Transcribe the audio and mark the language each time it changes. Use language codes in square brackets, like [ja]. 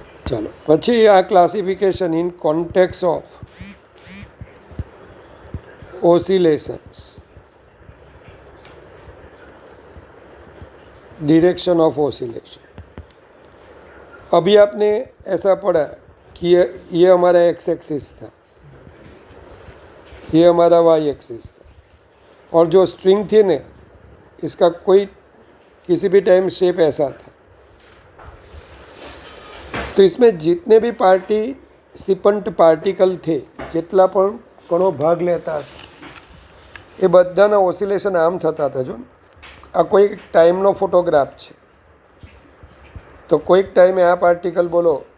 [gu] ચાલો પછી આ classification in context of oscillations, direction of oscillation. [hi] अभी आपने ऐसा पढ़ा कि ये हमारा एक्स एक्सिस था, ये हमारा वाई एक्सिस था, और जो स्ट्रिंग थी ना इसका कोई किसी भी टाइम शेप ऐसा था. तो इसमें जितने भी पार्टिसिपंट पार्टिकल थे, [gu] જેટલા પણ કણો ભાગ લેતા હતા, એ બધાના ઓસિલેશન આમ થતા હતા. જો આ કોઈ ટાઈમનો ફોટોગ્રાફ છે, તો કોઈક ટાઈમે આ પાર્ટિકલ બોલો